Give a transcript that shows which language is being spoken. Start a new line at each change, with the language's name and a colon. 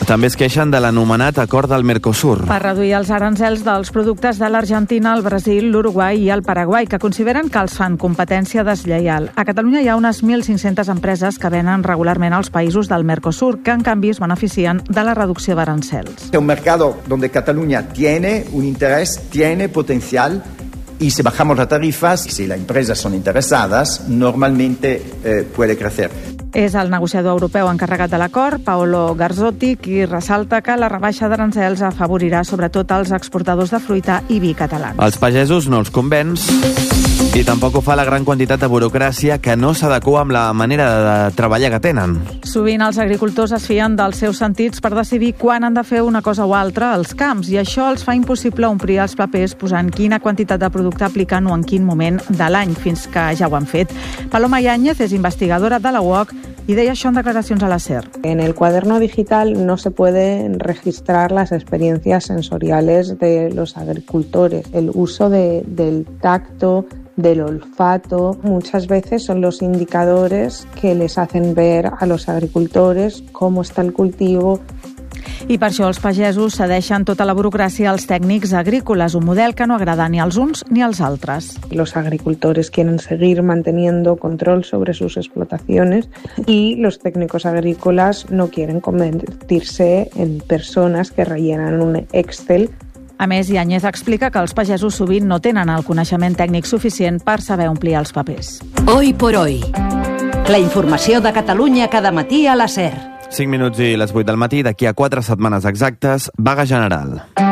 Catalan: També es queixen de l'anomenat acord del Mercosur. Per reduir els aranzels dels productes de l'Argentina, el Brasil, l'Uruguai i el Paraguai, que consideren que els fan competència deslleial. A Catalunya hi ha unes 1.500 empreses que venen regularment als països del Mercosur, que en canvi es beneficien de la reducció d'aranzels.
Spanish: Es un mercado donde Cataluña tiene un interés, tiene potencial. Y si bajamos las tarifas, si las empresas son interesadas, normalmente puede crecer.
Catalan: És el negociador europeu encarregat de l'acord, Paolo Garzotti, qui ressalta que la rebaixa d'aranzels afavorirà sobretot els exportadors de fruita i vi catalans. Als pagesos no els convenç. I tampoc ho fa la gran quantitat de burocràcia, que no s'adequa amb la manera de treballar que tenen. Sovint els agricultors es fien dels seus sentits per decidir quan han de fer una cosa o altra als camps, i això els fa impossible omplir els papers posant quina quantitat de producte aplicant o en quin moment de l'any, fins que ja ho han fet. Paloma Iáñez és investigadora de la UOC i deia això en declaracions a la SER.
Spanish: En el cuaderno digital no se pueden registrar las experiencias sensoriales de los agricultores. El uso del tacto, del olfato, muchas veces son los indicadores que les hacen ver a los agricultores cómo está el cultivo.
Catalan: I per això els pagesos cedeixen tota la burocràcia als tècnics agrícoles, un model que no agrada ni als uns ni als altres.
Spanish: Los agricultores quieren seguir manteniendo control sobre sus explotaciones y los técnicos agrícolas no quieren convertirse en personas que rellenan un Excel.
Catalan: A més, Iáñez explica que els pagesos sovint no tenen el coneixement tècnic suficient per saber omplir els papers.
Spanish: Hoy por hoy.
Catalan: La informació de Catalunya cada matí a la SER. 5 minuts i les 8 del matí, d'aquí a 4 setmanes exactes, vaga general.